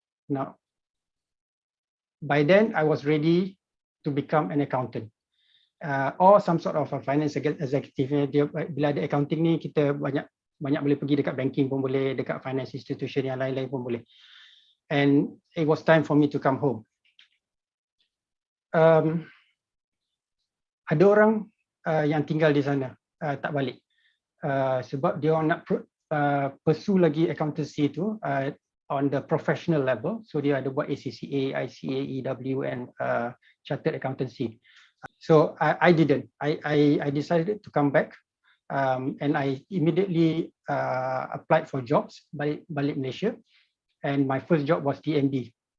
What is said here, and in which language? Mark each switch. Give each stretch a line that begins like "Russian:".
English: Now, by then I was ready to become an accountant. Or some sort of a finance executive.
Malay: Bila ada accounting ni, kita banyak boleh pergi dekat banking pun boleh, dekat finance institution yang lain-lain pun boleh.
English: And it was time for me to come home.
Malay: Ada orang yang tinggal di sana tak balik sebab dia orang
English: pursue lagi accountancy tu on the professional level.
Malay: So dia ada buat ACCA, ICA, EW
English: and chartered accountancy. So I didn't. I decided to come back and I immediately applied for jobs balik Malaysia, and my first job was TNB.